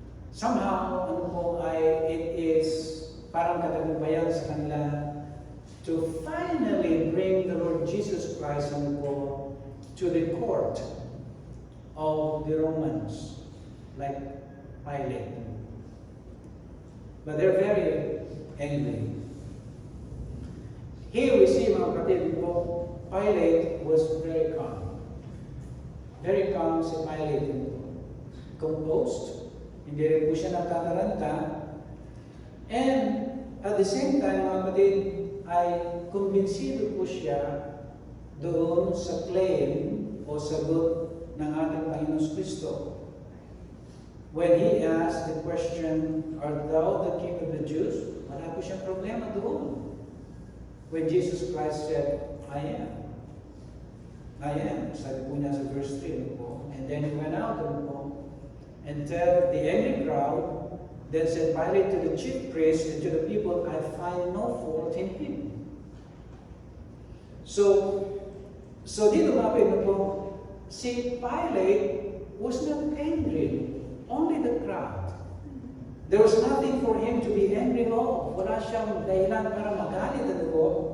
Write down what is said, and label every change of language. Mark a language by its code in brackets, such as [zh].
[en] Somehow, it is [tl] parang katagumpayan sa kanila [en] to finally bring the Lord Jesus Christ to the court of the Romans, like Pilate. But they're very angry. Here we see, [tl] mga kapatid, [en] Pilate was very calm. Very calm si Pilate. Composed. [tl] Hindi rin po siya nakakaranta. [en] And at the same time, [tl] mga kapatid, ay kumbinsido po siya doon sa claim o sagot ng ating Panginoon Kristo. [en] When he asked the question, "Art thou the King of the Jews?" [tl] Wala po siyang problema doon. [en] When Jesus Christ said, "I am." I am. [tl] Sabi po niya sa verse 3 po. [en] And then he went out po and tell the angry crowd. Then said Pilate to the chief priests and to the people, "I find no fault in him." So [tl] dito mga po, [en] si Pilate was not angry, only the crowd. There was nothing for him to be angry of. [tl] Wala siyang dahilan para magalit po.